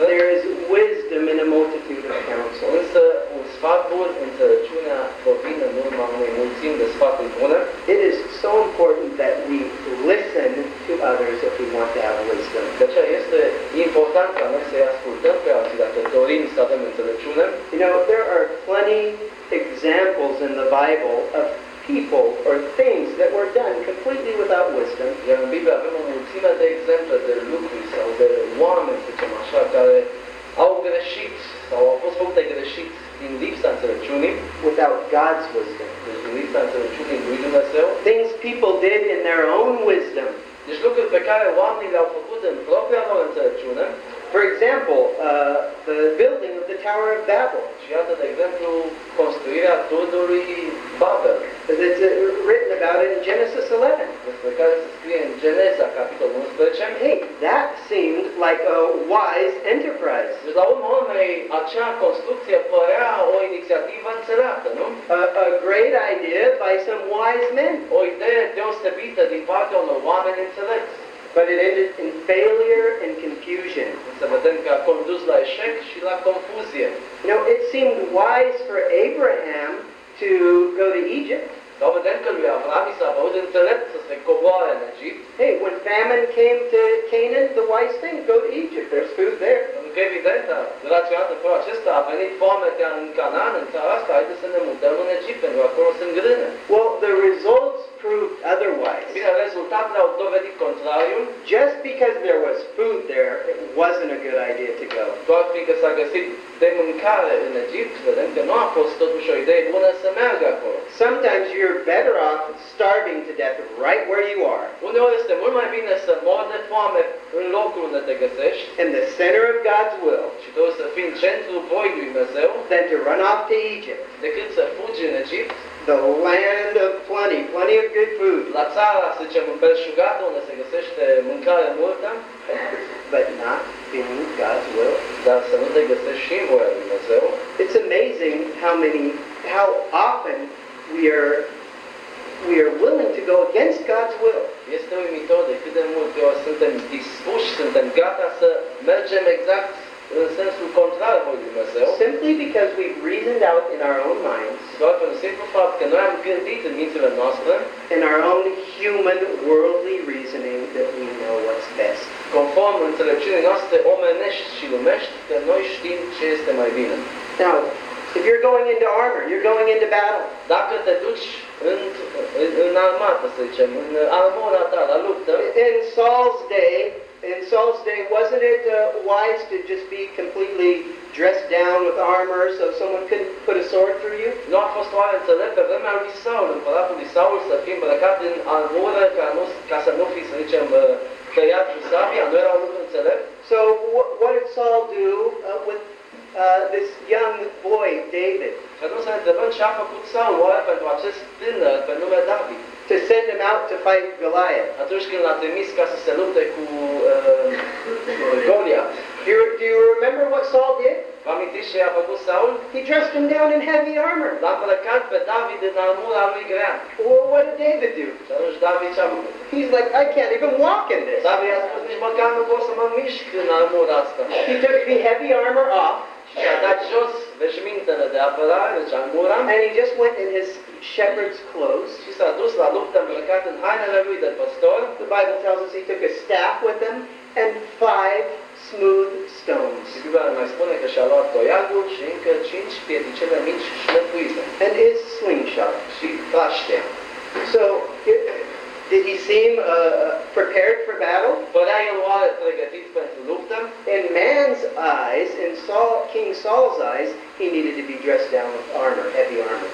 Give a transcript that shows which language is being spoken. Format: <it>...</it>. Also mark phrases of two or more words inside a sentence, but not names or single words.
<en>There is wisdom in a multitude of counsel.</en> <ro>Însă un sfat bun, înțelepciunea provine în urma unei mulțimi de sfaturi bune.</ro> <en>It is so important that we listen to others if we want to have wisdom.</en> <ro>De aceea este important ca noi să-i ascultăm pe alții dacă dorim să avem înțelepciune.</ro> <en>There are plenty examples in the Bible of people or things that were done completely without wisdom.</en> <ro>Iar în Biblie avem o mulțime de exemple de lucruri sau de oameni, să zicem așa, care au greșit sau au fost făcute greșit din lipsa înțelepciunii,</ro> <en>without God's wisdom.</en> <ro>deci din lipsa înțelepciunii lui Dumnezeu.</ro> <en>Things people did in their own wisdom.</en> <ro>Deci lucruri pe care oamenii le-au făcut în propria lor înțelepciune.</ro> <en>For example, the building of the Tower of Babel.</en> <ro>Și iată, de exemplu, construirea turnului Babel,</ro> <en>It's written about it in Genesis 11.</en> <ro>despre care se scrie în Geneza, capitolul 11.</ro> <en>Hey, that seemed like a wise enterprise.</en> <ro>Deci, la urma urmei, acea construcție părea o inițiativă înțeleaptă, nu?</ro> <en>A great idea by some wise men.</en> <ro>O idee deosebită din partea unor oameni înțelepți.</ro> <en>But it ended in failure and confusion.</en> <ro>Să vedem că a condus la eșec și la confuzie.</ro> <en>It seemed wise for Abraham to go to Egypt.</en> <ro>Dar vedem că lui Avram i s-a părut înțelept să se coboare în Egipt.</ro> <en>Hey, when famine came to Canaan, the wise thing, go to Egypt. There's food there.</en> <ro>Pentru că evident, relaționat în felul acesta, a venit foametea în Canaan, în țara asta, haideți să ne mutăm în Egipt, pentru că acolo sunt grâne.</ro> <en>Well, the results proved otherwise.</en> <ro>Bine, rezultatele au dovedit contrariul.</ro> <en>Just because there was food there, it wasn't a good idea to go.</en> <ro>Doar fiindcă s-a găsit de mâncare în Egipt, vedem că nu a fost totuși o idee bună să meargă acolo.</ro> <en>Sometimes you're better off starving to death right where you are,</en> <ro>Uneori este mult mai bine să mori de foame în locul unde te găsești</ro> <en>in the center of God's will,</en> <ro>și trebuie să fii în centrul voii lui Dumnezeu,</ro> <en>than to run off to Egypt,</en> <ro>decât să fugi în Egipt,</ro> <en>the land of plenty of good food,</en> <ro>la țara, să zicem, îmbelșugată, unde se găsește mâncare multă,</ro> <en>but not being God's will.</en> <ro>dar să nu te găsești și în voia lui Dumnezeu.</ro> <en>It's amazing how often we are willing to go against God's will.</en> <ro>Este uimitor de cât de multe ori suntem dispuși, suntem gata să mergem exact în sensul contrar lui Dumnezeu,</ro> <en>Simply because we've reasoned out in our own minds,</en> <ro>doar pentru simplu fapt că noi am gândit în mințile noastre,</ro> <en>in our own human, worldly reasoning, that we know what's best.</en> <ro>conform înțelepciunii noastre omenești și lumești, că noi știm ce este mai bine.</ro> <en>Now, if you're going into armor, you're going into battle.</en> <ro>Dacă te duci în armată, să zicem, în armura ta, la luptă,</ro> <en>In Saul's day, wasn't it wise to just be completely dressed down with armor so someone couldn't put a sword through you?</en> <ro>nu a fost oare înțelept pe vremea lui Saul, împăratul lui Saul, să fii îmbrăcat în armură ca să nu fii, să zicem, tăiat cu sabia? Nu era un lucru înțelept?</ro> <en>So what did Saul do with this young boy, David?</en> <ro>Și atunci să ne întrebăm ce a făcut Saul oare pentru acest tânăr pe nume David.</ro> <en>To send him out to fight Goliath.</en> <ro>Atunci când l-a trimis ca să se lupte cu Goliath.</ro> <en>Do you remember what Saul did?</en> <ro>Vă amintiți ce a făcut Saul?</ro> <en>He dressed him down in heavy armor.</en> <ro>L-a îmbrăcat pe David în armura lui grea.</ro> <en>Well, what did David do?</en> <ro>Și atunci David ce a făcut?</ro> <en>He's like, I can't even walk in this.</en> <ro>David a spus, nici măcar nu pot să mă mișc în armura asta.</ro> <en>He took the heavy armor off.</en> <ro>Și a dat jos veșmintele de apărare, deci armura,</ro> <en>And he just went in his shepherd's clothes.</en> <ro>și s-a dus la luptă îmbrăcat în hainele lui de păstor.</ro> <en>The Bible tells us he took a staff with him and 5 smooth stones.</en> <ro>Și Biblia mai spune că și-a luat toiagul și încă 5 pietricele mici șlefuite.</ro> <en>And his slingshot.</en> <ro>Și praștea.</ro> <en>So, did he seem prepared for battle?</en> <ro>Părea el oare pregătit pentru luptă?</ro> <en>In man's eyes, in King Saul's eyes, he needed to be dressed down with armor, heavy armor.</en>